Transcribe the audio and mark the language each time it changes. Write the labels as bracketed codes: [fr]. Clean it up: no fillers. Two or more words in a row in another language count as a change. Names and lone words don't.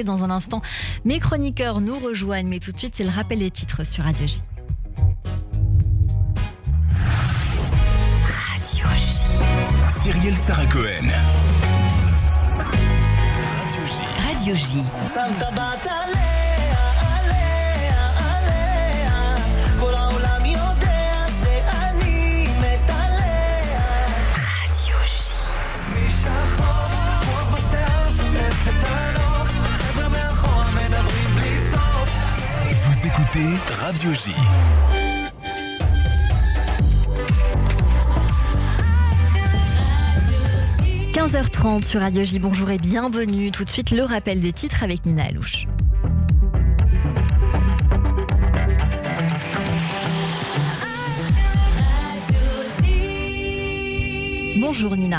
[fr] Dans un instant, mes chroniqueurs nous rejoignent. Mais tout de suite, c'est le rappel des titres sur Radio J. Radio J. Cyrielle Sarah Cohen. Radio J. Santa Batalea, alea, alea. [he] כל העולם יודע שאני מתעלע. [fr] Radio J. [he] משחור, רוח בשיער שוטף את הנוף. חבר'ה מאחורה מדברים בלי סוף. [fr] Vous écoutez Radio J. 15h30 sur Radio J. Bonjour et bienvenue. Tout de suite, le rappel des titres avec Nina Alouche. Bonjour Nina.